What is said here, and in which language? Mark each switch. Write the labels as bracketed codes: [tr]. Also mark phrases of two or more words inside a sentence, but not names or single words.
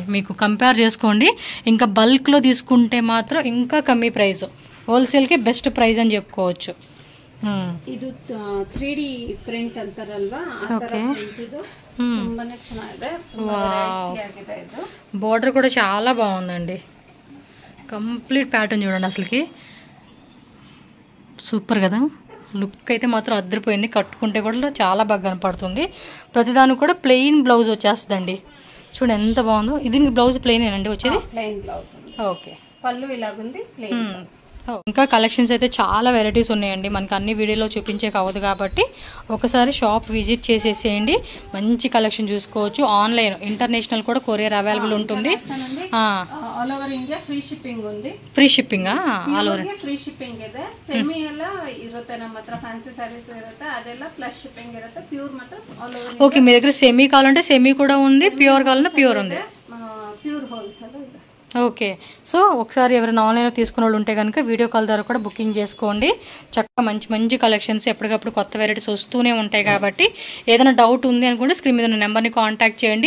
[te] మీకు కంపేర్ చేసుకోండి. ఇంకా బల్క్లో తీసుకుంటే మాత్రం ఇంకా కమ్మీ ప్రైస్, హోల్సేల్కి [en] best price [te] అని చెప్పుకోవచ్చు. [kn] ಇದು 3D ಪ್ರಿಂಟ್ ಅಂತಾರಲ್ವಾ, ಆ ತರ ಪ್ರಿಂಟ್ ಇದು ತುಂಬಾನೇ ಚೆನ್ನಾಗಿದೆ. ಆಗಿದೆ ಇದು. [te] బోర్డర్ కూడా చాలా బాగుందండి. [en] complete pattern [te] చూడండి, అసలుకి సూపర్ కదా. లుక్ అయితే మాత్రం అద్దరిపోయింది. కట్టుకుంటే కూడా చాలా బాగా కనపడుతుంది. ప్రతిదానికి కూడా [en] plain blouse [te] వచ్చేస్తుందండి. చూడండి ఎంత బాగుందో. ఇది [en] blouse plain [te] ఏనండి వచ్చేది? [en] plain blouse. [te] ఓకే, పళ్ళు ఇలాగుంది, ప్లెయిన్. ఇంకా కలెక్షన్స్ అయితే చాలా వెరైటీస్ ఉన్నాయండి. మనకి అన్ని వీడియోలో చూపించే కావద్దు కాబట్టి ఒకసారి [en] shop visit [te] చేసేసేయండి. మంచి కలెక్షన్ చూసుకోవచ్చు. [en] online, international [te] కూడా [en] courier available [te] ఉంటుంది. [en] all over India free shipping ఉంది. free shipping all over free shipping [kn] ಇದೆ. ಸೆಮಿ ಎಲ್ಲ ಇರುತ್ತೆ ನಮ್ಮ ಹತ್ರ, [en] fancy sarees [kn] ಇರುತ್ತೆ, ಅದೆಲ್ಲ [en] plus shipping [kn] ಇರುತ್ತೆ. ಪ್ಯೂರ್ ಮಾತ್ರ [en] all over. [te] ఓకే, మీ దగ్గర సెమీ కావాలంటే సెమీ కూడా ఉంది, ప్యూర్ కావాలంటే ప్యూర్ ఉంది. [en] pure wholesale [kn] ಇದೆ. [te] ఓకే, సో ఒకసారి ఎవరైనా ఆన్లైన్లో తీసుకున్న వాళ్ళు ఉంటే కనుక [en] video call [te] ద్వారా కూడా బుకింగ్ చేసుకోండి. చక్కగా మంచి మంచి కలెక్షన్స్ ఎప్పటికప్పుడు కొత్త వెరైటీస్ వస్తూనే ఉంటాయి కాబట్టి ఏదైనా డౌట్ ఉంది అనుకుంటే స్క్రీన్ మీద ఉన్న నెంబర్ని కాంటాక్ట్ చేయండి.